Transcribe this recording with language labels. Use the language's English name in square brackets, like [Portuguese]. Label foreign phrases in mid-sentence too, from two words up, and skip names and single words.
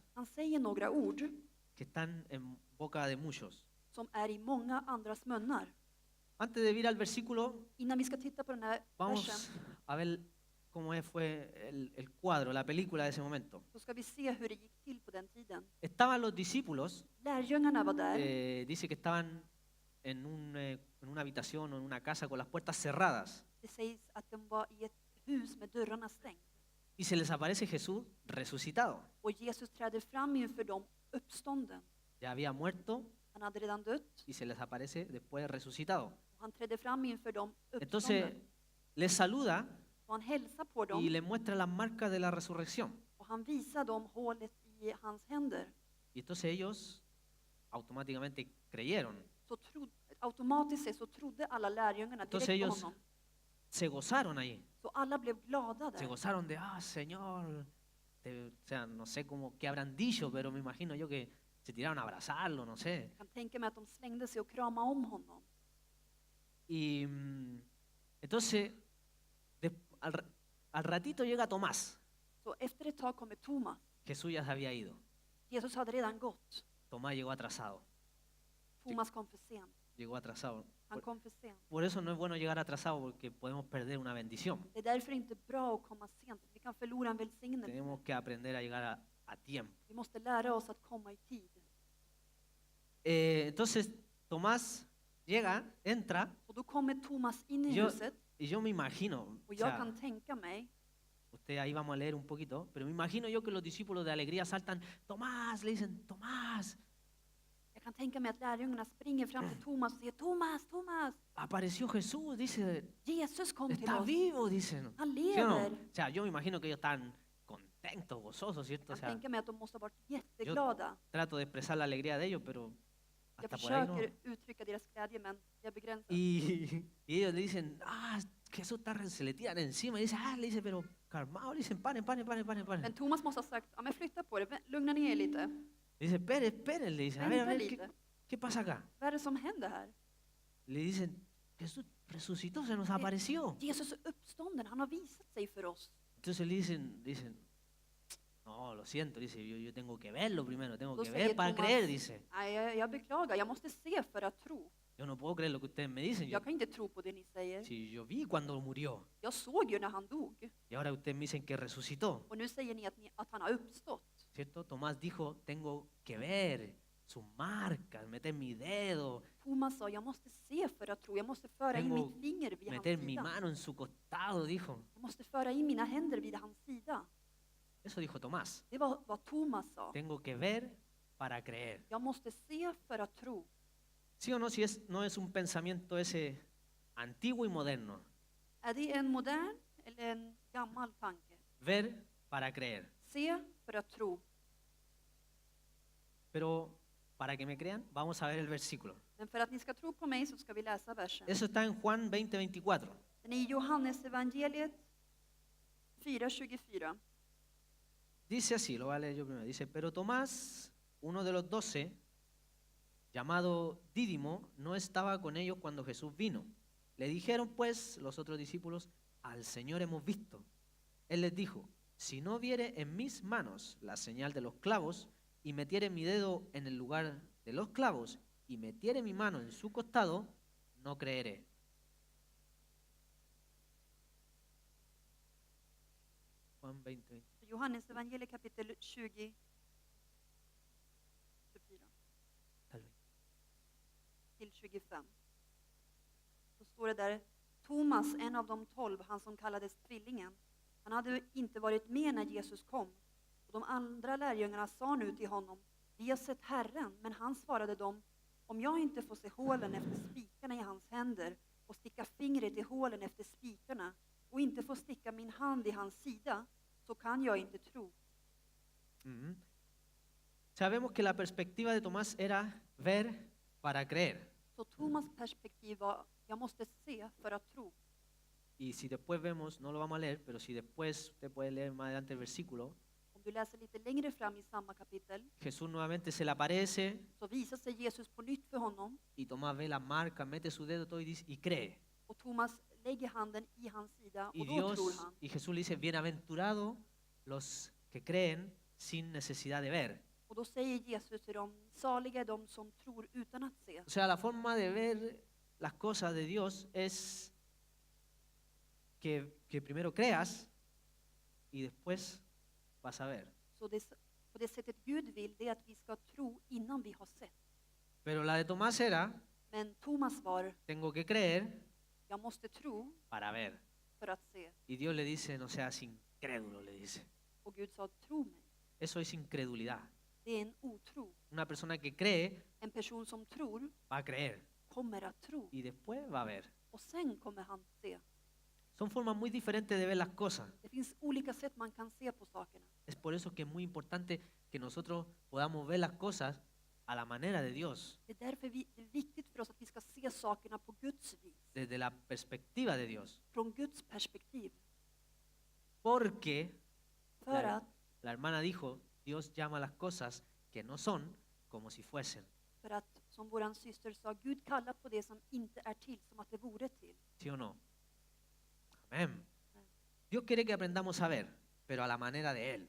[Swedish] han säger några ord [Spanish] que están en boca de muchos. [Swedish] som är i många andras munnar. [Spanish] Antes de ir al versículo, [Swedish] Innan vi ska titta på den här [Spanish] vamos [Swedish] versen [Spanish] a ver cómo fue el cuadro, la película de ese momento. [Swedish] så ska vi se hur det gick till på den tiden. [Spanish] Estaban los discípulos, [Swedish] Lärjungarna var där. [Spanish] dice que estaban en una habitación o en una casa con las puertas cerradas. [Swedish] Det sägs att de var i ett hus med dörrarna stängda. [Spanish] Y se les aparece Jesús resucitado. [Swedish] Och Jesus träder fram inför dem uppstånden. [Spanish] Ya había muerto [Swedish] Han hade redan dött. [Spanish] y se les aparece después resucitado. [Swedish] Och han trädde fram inför dem [Spanish] Entonces [Swedish] uppstånden. [Spanish] les saluda [Swedish] Och han hälsar på [Spanish] y [Swedish] dem. [Spanish] les muestra las marcas de la resurrección. [Swedish] Och han visar dem hålet i hans händer. [Spanish] Y entonces ellos automáticamente creyeron. [Swedish] Så automatiskt sett så trodde alla lärjungarna [Spanish] Entonces [Swedish] direkt på [Spanish] ellos [Swedish] honom. [Spanish] se gozaron ahí. [Swedish] Så alla blev glada [Spanish] Se [Swedish] där. [Spanish] gozaron de, Señor. O sea, no sé cómo qué habrán dicho, pero me imagino yo que se tiraron a abrazarlo, no sé. [Swedish] Jag kan tänka mig att de slängde sig och kramade om honom. [Spanish] Y entonces al ratito llega Tomás. [Swedish] Så efter ett tag kommer Thomas. [Spanish] Jesús ya se había ido. [Swedish] Jesus hade redan gått. [Spanish] Tomás llegó atrasado. [Swedish] Thomas kom för sent. [Spanish] Llegó atrasado. [Swedish] Han kom för sent. [Spanish] Por eso no es bueno llegar atrasado porque podemos perder una bendición. [Swedish] Det är därför inte bra att komma sent. Vi kan förlora en välsignelse. [Spanish] Tenemos que aprender a llegar a tiempo. [Swedish] Vi måste lära oss att komma i tid. [Spanish] Entonces Tomás llega, entra, [Swedish] Och då kommer Thomas in i [Spanish] Yo- [Swedish] huset. [Spanish] y yo me imagino, [Swedish] Och [Spanish] o [Swedish] jag [Spanish] sea, [Swedish] kan tänka mig, [Spanish] usted ahí vamos a leer un poquito, pero me imagino yo que los discípulos de alegría saltan, Tomás, le dicen, Tomás, [Swedish] jag kan tänka mig att lärjungarna springer fram till Thomas och säger Thomas, Thomas, [Spanish] apareció Jesús, dice, [Swedish] Jesus kom till [Spanish] está [Swedish] oss. [Spanish] vivo, dicen. [Swedish] Han [Spanish] ¿Sí o no? [Swedish] lever. [Spanish] O sea, yo me imagino que ellos están contentos, gozosos, ¿cierto? O [Swedish] Jag [Spanish] sea, [Swedish] tänker mig att de måste ha varit jätteglada. [Spanish] trato de expresar la alegría de ellos, pero [Swedish] Jag [Spanish] hasta por ahí no. [Swedish] försöker uttrycka deras glädje, men jag begränsar. [Spanish] Y ellos le dicen, Jesús está, se le tiran encima y dice, le dice, pero calmado, le dicen, paren. [Swedish] Men Thomas måste ha sagt, ja men flytta på det, lugna ner er lite. [Spanish] Le dice, esperen, le dicen, a [Swedish] Vänta [Spanish] ver, [Swedish] lite. [Spanish] ¿qué pasa acá? [Swedish] Vad är det som händer här? [Spanish] Le dicen, Jesús resucitó, se nos apareció. [Swedish] Jesus är uppstånden, han har visat sig för oss. [Spanish] Entonces dicen, no, lo siento, dice, yo tengo que verlo primero, tengo [Swedish] Då [Spanish] que [Swedish] säger [Spanish] ver para [Swedish] Thomas, [Spanish] creer, dice. [Swedish] nej, jag beklagar, jag måste se för att tro. [Spanish] Yo no puedo creer lo que ustedes me dicen. [Swedish] Jag kan inte tro på det ni säger. [Spanish] Si yo vi cuando murió [Swedish] Jag såg ju när han dog. [Spanish] y ahora ustedes me dicen que resucitó, [Swedish] Och nu säger ni att han har uppstått. [Spanish] ¿cierto? Tomás dijo, tengo que ver sus marcas, meter mi dedo, [Swedish] Thomas sa, jag måste se för att tro. Jag måste föra in [Spanish] Tengo [Swedish] mitt finger vid hans [Spanish] meter mi [Swedish] sida. [Spanish] mano en su costado, dijo. [Swedish] Jag måste föra in mina händer vid hans sida. [Spanish] Eso dijo Tomás. [Swedish] Det var vad Thomas sa. [Spanish] Tengo que ver para creer. [Swedish] Jag måste se för att tro. [Spanish] ¿Sí o no? Si no es un pensamiento ese antiguo y moderno. [Swedish] Är det en modern eller en gammal tanke? [Spanish] Ver para creer. [Swedish] Se för att tro. [Spanish] Pero para que me crean, vamos a ver el versículo. [Swedish] Men för att ni ska tro på mig så ska vi läsa versen. [Spanish] Eso está en Juan 20:24. [Swedish] Den är i Johannes evangeliet 4:24. [Spanish] Dice así, lo voy a leer yo primero. Dice, pero Tomás, uno de los 12, llamado Dídimo, no estaba con ellos cuando Jesús vino. Le dijeron pues los otros discípulos, al Señor hemos visto. Él les dijo, si no viere en mis manos la señal de los clavos y metiere mi dedo en el lugar de los clavos y metiere mi mano en su costado, no creeré. Juan 20. [Swedish] Johannes evangeliet kapitel 20. 24 [Spanish] Tal vez. [Swedish] till 25. Så står det där, Thomas, en av de 12, han som kallades tvillingen, han hade inte varit med när Jesus kom. Och de andra lärjungarna sa nu till honom, vi har sett Herren, men han svarade dem, om jag inte får se hålen efter spikarna i hans händer och sticka fingret i hålen efter spikarna och inte får sticka min hand i hans sida, så kan jag inte tro. Mm. [Spanish] Sabemos que la perspectiva de Tomás era ver para creer. [Swedish] Så Thomas perspektiv var, jag måste se för att tro. [Spanish] Y si después vemos, no lo vamos a leer, pero si después usted puede leer más adelante el versículo, [Swedish] Om du läser lite längre fram i samma kapitel [Spanish] Jesús nuevamente se le aparece [Swedish] så visar sig Jesus på nytt för honom [Spanish] y Tomás ve las marcas, mete su dedo todo y cree. [Swedish] och Thomas lägger handen i hans sida [Spanish] Y [Swedish] och då tror [Spanish] Dios [Swedish] han. [Spanish] y Jesús le dice, bienaventurados los que creen sin necesidad de ver. [Swedish] Och då säger Jesus till dem, saliga är de som tror utan att se. [Spanish] O sea, la forma de ver las cosas de Dios es que primero creas y después vas a ver. [Swedish] Så på det sättet Gud vill, det är att vi ska tro innan vi har sett. [Spanish] Pero la de Tomás era, [Swedish] Men Thomas var, [Spanish] tengo que creer [Swedish] jag måste tro [Spanish] para ver. [Swedish] för att se. [Spanish] Y Dios le dice, no seas incrédulo, le dice. [Swedish] Och Gud sa, tro mig. [Spanish] Eso es incredulidad. [Swedish] Det är en otro. [Spanish] Una persona que cree [Swedish] En person som tror [Spanish] va a creer [Swedish] kommer att tro. [Spanish] y después va a ver. [Swedish] Och sen kommer han se. [Spanish] Son formas muy diferentes de ver las cosas. [Swedish] Det finns olika sätt man kan se på sakerna. [Spanish] Es por eso que es muy importante que nosotros podamos ver las cosas a la manera de Dios, [Swedish] Det är därför det är viktigt för oss att vi ska se sakerna på Guds vis. [Spanish] desde la perspectiva de Dios. [Swedish] Från Guds perspektiv. [Spanish] Porque [Swedish] För [Spanish] la, [Swedish] att, [Spanish] la hermana dijo, Dios llama las cosas que no son como si fuesen. [Swedish] för att, som våran syster sa, Gud kallar på det som inte är till som att det vore till. [Spanish] ¿Sí o no? Amén. Dios quiere que aprendamos a ver, pero a la manera de Él.